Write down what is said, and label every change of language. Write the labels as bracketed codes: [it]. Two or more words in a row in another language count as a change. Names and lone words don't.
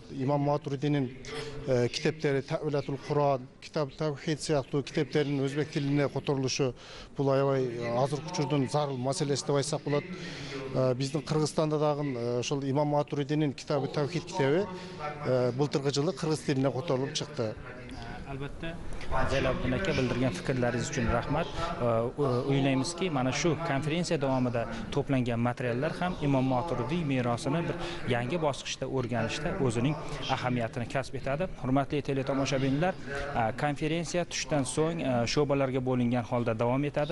[ky] Имам Матуридинин китептери Тавилатул Куран, Китаб Тавхид сыяктуу китептеринин өзбек тилине которулушу бул аябай азыркы учурдун зарыл маселеси деп айтсак болот. Биздин Кыргызстанда дагы ошол Имам Матуридинин Китабы Тавхид китеби былтыркы жылы кыргыз тилине которулуп чыкты. [uz] Albatta, Zaylobiddin aka bildirgan fikrlaringiz uchun rahmat. O'ylaymizki, mana shu konferensiya davomida to'plangan materiallar ham Imom Moturidiy merosini bir yangi bosqichda o'rganishda o'zining ahamiyatini kasb etadi. Hurmatli teletomoshabinlar, konferensiya tushdan so'ng sho'balarga bo'lingan holda davom etadi.